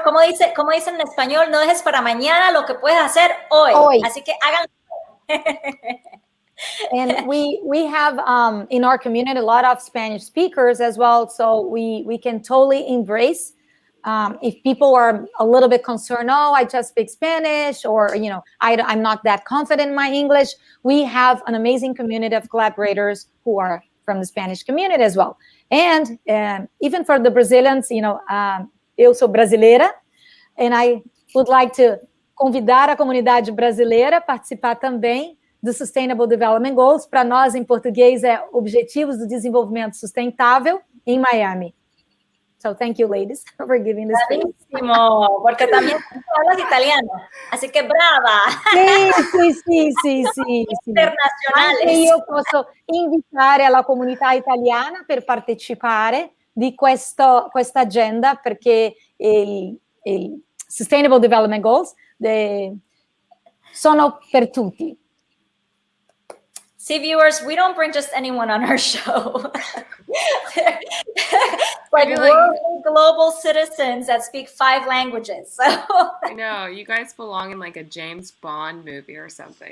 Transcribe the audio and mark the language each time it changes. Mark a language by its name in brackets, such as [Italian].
[Spanish] Como dicen en español, no dejes para mañana lo que puedes hacer hoy. Así que háganlo. [English] And we have in our community a lot of Spanish speakers as well, so we can totally embrace if people are a little bit concerned, I just speak Spanish, or I'm not that confident in my English. We have an amazing community of collaborators who are from the Spanish community as well. And even for the Brazilians, [Portuguese] eu sou brasileira, [English] and I would like to [Portuguese] convidar a comunidade brasileira a participar também do [English] Sustainable Development Goals. [Portuguese] Para nós, em português, é Objetivos do Desenvolvimento Sustentável em Miami. [English] So thank you, ladies, for giving this space. [Spanish] Bravísimo, porque también hablas italiano, así que brava. [Italian] Sì. Internazionale. Anche io posso invitare la comunità italiana per partecipare di questa agenda, perché il Sustainable Development Goals sono per tutti. [English] See, viewers, we don't bring just anyone on our show. Like world global citizens that speak 5 languages. So. I know, you guys belong in like a James Bond movie or something.